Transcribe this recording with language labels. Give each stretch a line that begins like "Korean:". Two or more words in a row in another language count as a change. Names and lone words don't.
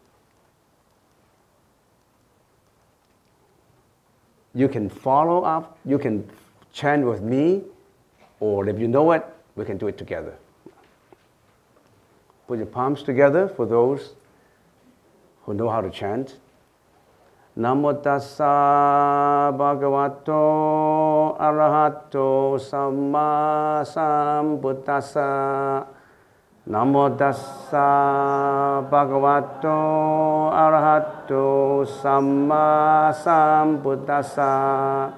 English: You can follow up, you can chant with me, or if you know it, we can do it together. Put your palms together for those who know how to chant.
Pali: Namo tassa bhagavato arahato samma sambuddhassa. Namo tassa bhagavato arahato samma sambuddhassa.